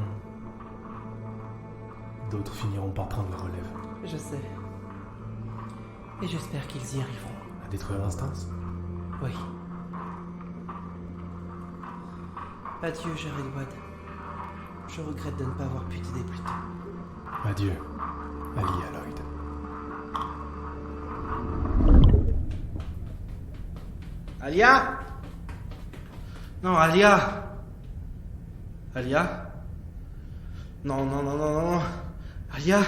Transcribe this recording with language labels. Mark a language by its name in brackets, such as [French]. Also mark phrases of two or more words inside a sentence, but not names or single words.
[French] D'autres finiront par prendre la relève. Je sais. Et j'espère qu'ils y arriveront. À détruire l'instance? Oui. Adieu, Jared Wad. Je regrette de ne pas avoir pu t'aider plus tôt. Adieu, Alia Lloyd. Alia? Non, Alia. Alia? Non, non, non, non, non. Alia?